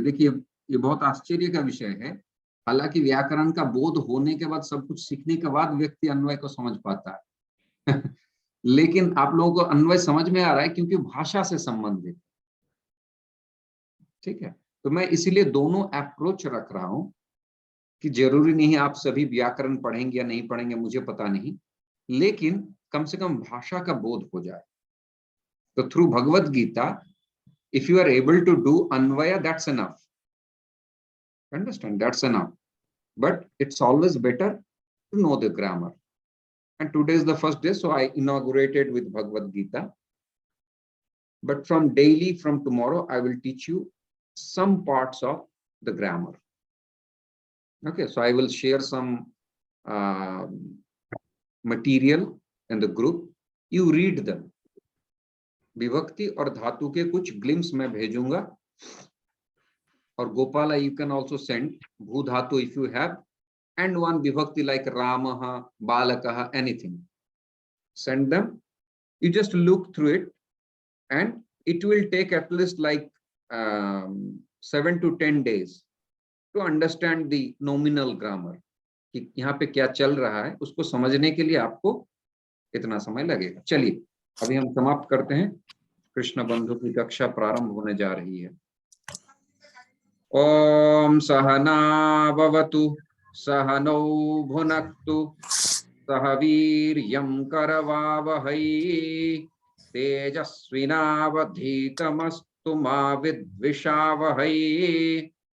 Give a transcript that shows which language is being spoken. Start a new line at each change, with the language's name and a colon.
Hindi: देखिए ये बहुत आश्चर्य का विषय है, हालांकि व्याकरण का बोध होने के बाद, सब कुछ सीखने के बाद व्यक्ति अन्वय को समझ पाता है लेकिन आप लोगों को अन्वय समझ में आ रहा है क्योंकि भाषा से संबंधित, ठीक है। तो मैं इसीलिए दोनों अप्रोच रख रहा हूं कि जरूरी नहीं आप सभी व्याकरण पढ़ेंगे या नहीं पढ़ेंगे, मुझे पता नहीं, लेकिन कम से कम भाषा का बोध हो जाए। तो
English: Through Bhagavad Gita, if you are able to do anvaya, that's enough. Understand? That's enough. But it's always better to know the grammar. And today is the first day, so I inaugurated with Bhagavad Gita. But from daily, from tomorrow, I will teach you some parts of the grammar. Okay, so I will share some material in the group. You read them.
Hindi: विभक्ति और धातु के कुछ glimpse मैं भेजूंगा, और
English: Gopala you can also send bhu dhatu if you have, and one vibhakti like Ramah, Balakah, anything. Send them. You just look through it, and it will take at least like 7 to 10 days to understand the nominal grammar.
Hindi: कि यहाँ पे क्या चल रहा है उसको समझने के लिए आपको इतना समय लगेगा। चलिए अभी हम समाप्त करते हैं, कृष्ण बंधु की कक्षा प्रारंभ होने जा रही है।
Sanskrit: ओम सहना भवतु सहनौ भुनक्तु सह वीर्यं करवावहै तेजस्विनावधीतमस्तु मा विद्विषावहै।